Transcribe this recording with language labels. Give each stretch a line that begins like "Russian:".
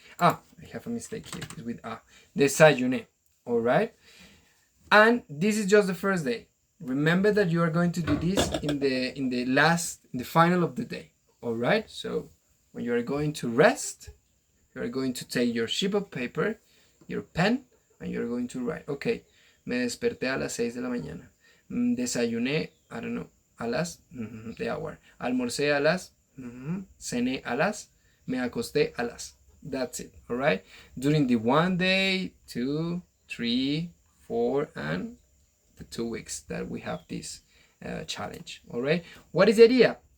English: I have a mistake here. It's with desayuné. All right? And this is just the first day. Remember that you are going to do this in the final of the day. All right? So when you are going to rest, you are going to take your sheet of paper, your pen, and you are going to write. Okay.
Spanish: Me desperté a las 6 de la mañana. Desayuné,
English: I don't know,
Spanish: a las,
English: the hour.
Spanish: Almorcé a las, cené a las, me acosté a las.
English: That's it, all right? During the 1 day, 2, 3, 4, and the 2 weeks that we have this challenge, all right? What is the idea?